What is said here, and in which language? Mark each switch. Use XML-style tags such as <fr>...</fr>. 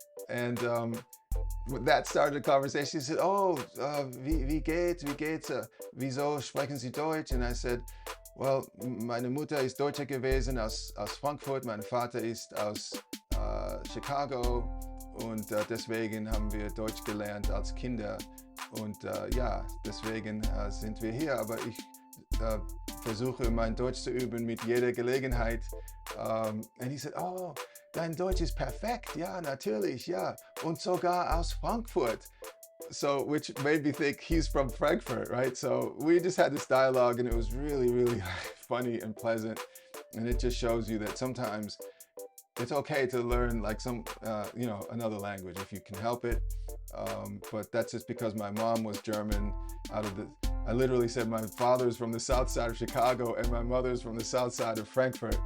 <en>And that started a conversation. She said, oh,</en> <de>wie geht's? Wieso sprechen Sie Deutsch?</de> <en>And I said, well,</en> <de>meine Mutter ist Deutsche gewesen aus Frankfurt, mein Vater ist aus Chicago und deswegen haben wir Deutsch gelernt als Kinder. Und ja, deswegen sind wir hier, aber ich versuche mein Deutsch zu üben mit jeder Gelegenheit.</de> <en>And he said, oh,</en> <de>dein Deutsch ist perfekt, ja, natürlich, ja, und sogar aus Frankfurt.</de> <en>So, which made me think he's from Frankfurt, right? So we just had this dialogue and it was really, really funny and pleasant. And it just shows you that sometimes it's okay to learn like you know, another language if you can help it. But that's just because my mom was German. I literally said my father's from the south side of Chicago and my mother's from the south side of Frankfurt.</en>